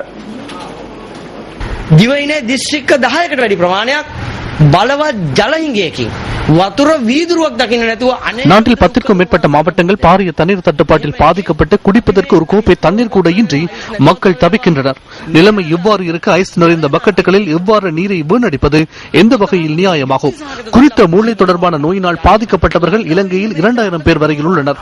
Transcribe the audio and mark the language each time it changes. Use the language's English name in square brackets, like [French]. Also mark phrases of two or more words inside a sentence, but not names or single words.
[Sinhala] දිවයිනේ දිස්ත්‍රික්ක 10කට වැඩි ප්‍රමාණයක් බලවත් ජලහිඟයකින් වතුර වීදුරුවක් දකින්න නැතුව [Tamil] நாட்டில் 10க்கும் மேற்பட்ட மாவட்டங்கள் பாரிய தண்ணீர் தட்டுப்பாட்டில் பாதிக்கப்பட்டு குடிப்பதற்கு ஒரு கோப்பை தண்ணீர் கூட இன்றி மக்கள் தவிக்கின்றனர். நிலைமை இவ்வாறு இருக்க ஐஸ் நிறைந்த பக்கெட்டுகளில் எவ்வாறு நீரை வீணடிப்பது எந்த வகையில் நியாயமாகும்? குறித்த மூளை தொடர்பான நோயினால் பாதிக்கப்பட்டவர்கள் இலங்கையில் 2000 பேர் வரையில் உள்ளனர்.